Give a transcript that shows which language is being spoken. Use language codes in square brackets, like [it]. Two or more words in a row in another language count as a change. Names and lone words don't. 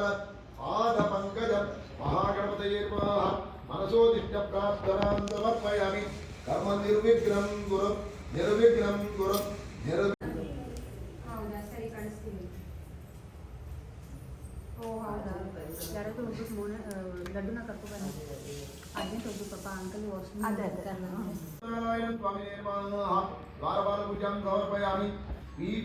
[sa] पाद पंकजं महागणपतये नमः मनसोदिष्ट प्रार्थनां समर्पयामि कर्म निर्विघ्नं गुरु निर्विघ्नं गुरु [kn] ಹೌದಾ ಸರಿ ಕಳಿಸ್ತೀನಿ. ಓ ಹೌದಾ ಯಾರಾದ್ರೂ ಒಬ್ಬರು ಲಡ್ಡುನ ಕರ್ಕೊಬನ್ನಿ. ಅದೇನು ಒಬ್ಬರು ಪಾಪ ಅಂಕಲ್ ವಾಶ್ರೂಮ್ [sa] नारायण स्वामि नमः द्वारपाल पूजां समर्पयामि पीठ